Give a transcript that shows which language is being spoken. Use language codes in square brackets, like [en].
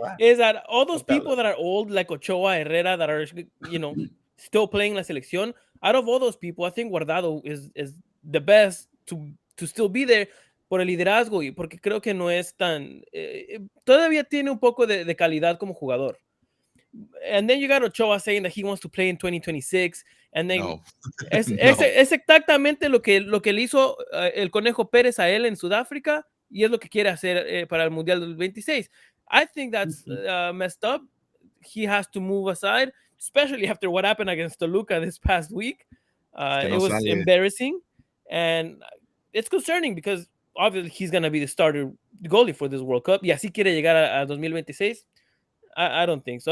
[en] is that all those people that are old, like Ochoa, Herrera, that are still playing la selección, out of all those people, I think Guardado is the best to still be there [es] por el liderazgo y porque creo que no es tan todavía tiene un poco de calidad como jugador. [en] And then you got Ochoa saying that he wants to play in 2026. And then [es] es exactamente lo que le hizo el Conejo Pérez a él en Sudáfrica y es lo que quiere hacer para el Mundial del 26. [en] I think that's messed up. He has to move aside, especially after what happened against Toluca this past week. It was embarrassing. And it's concerning because obviously he's going to be the starter goalie for this World Cup. [es] Y así quiere llegar a 2026. [en] I don't think so.